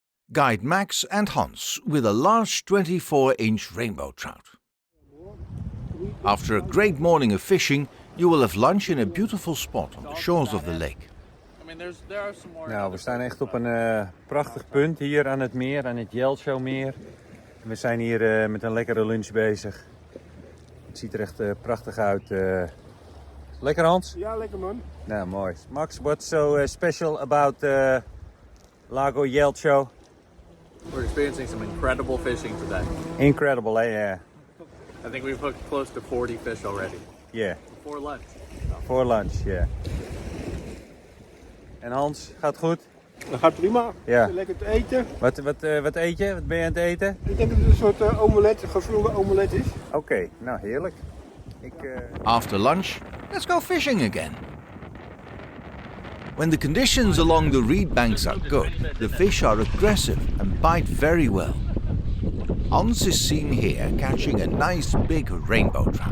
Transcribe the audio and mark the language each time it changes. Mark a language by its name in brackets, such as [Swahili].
[English] Guide Max and Hans with a large 24-inch rainbow trout. After a great morning of fishing, you will have lunch in a beautiful spot on the shores of the lake. [Dutch] Nou, we staan echt op een prachtig punt hier aan het meer, aan het Yelcho meer. We zijn hier met een lekkere lunch bezig. Het ziet er echt prachtig uit. Lekker Hans? Ja, lekker man. Nou, mooi. [English] Max, what's so special about Lago Yelcho? We're experiencing some incredible fishing today. Incredible, eh? Yeah. I think we've hooked close to 40 fish already. Yeah. Before lunch. For lunch, yeah. [Dutch] En Hans, gaat het goed? Dat gaat prima. Ja. Lekker te eten. Wat eet je? Wat ben je aan het eten? Ik denk dat het een soort omelet, een gevulde omelet is. Oké, nou heerlijk. [English] After lunch, let's go fishing again. When the conditions along the reed banks are good, the fish are aggressive and bite very well. Hans is seen here catching a nice big rainbow trout.